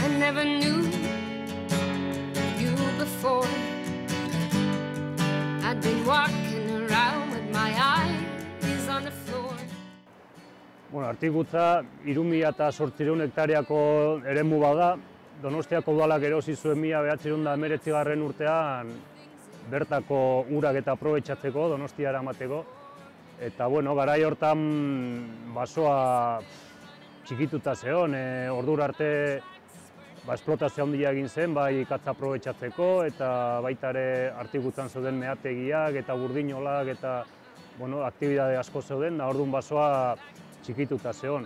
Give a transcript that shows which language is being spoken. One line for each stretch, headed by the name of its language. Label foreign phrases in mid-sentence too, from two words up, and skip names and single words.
English: never knew you before. I'd been walking around with my eyes on the floor.
Basque: Bueno, Artikutza 3.800 hektareako eremu bada. Donostiako udalak erosi zuen 1919 urtean bertako urak eta aprobetxatzeko, Donostia eramateko. Eta, bueno, garai hortan basoa txikituta zeon, ordura arte esplotazio handia egin zen, bai katza aprobetxatzeko, eta baita ere Artikutzan zeuden meategiak eta burdinolak eta aktibidade asko zeuden, da orduan basoa txikituta zeon.